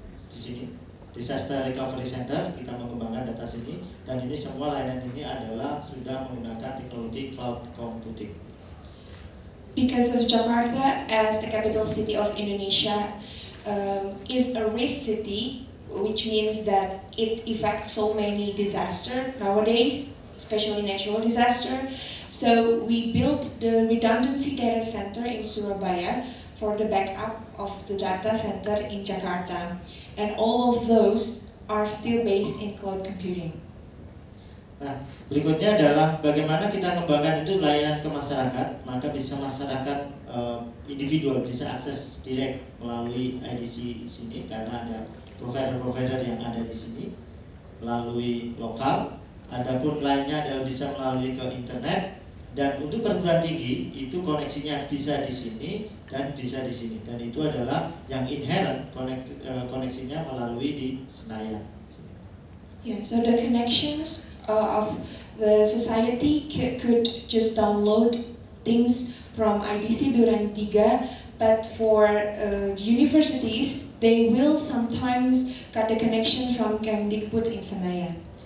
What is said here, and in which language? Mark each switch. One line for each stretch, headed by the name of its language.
Indonesian: Di sini Disaster Recovery Center kita mengembangkan data sini, dan ini semua layanan ini adalah sudah menggunakan teknologi cloud computing.
English: Because of Jakarta as the capital city of Indonesia is a risk city, which means that it affects so many disasters nowadays, especially natural disaster. So we built the redundancy data center in Surabaya for the backup of the data center in Jakarta, and all of those are still based in cloud computing.
Indonesian: Nah, berikutnya adalah bagaimana kita kembangkan itu layanan ke masyarakat, maka bisa masyarakat individual bisa akses direct melalui IDC sini karena ada provider-provider yang ada di sini melalui lokal. Adapun lainnya adalah bisa melalui ke internet, dan untuk perguruan tinggi itu koneksinya bisa di sini dan bisa di sini, dan itu adalah yang inherent koneksinya melalui di Senayan.
English: Yeah, so the connections of the society could just download things from IDC Duren 3, but for the universities, they will sometimes cut the connection from Kemdikbud in Senayan.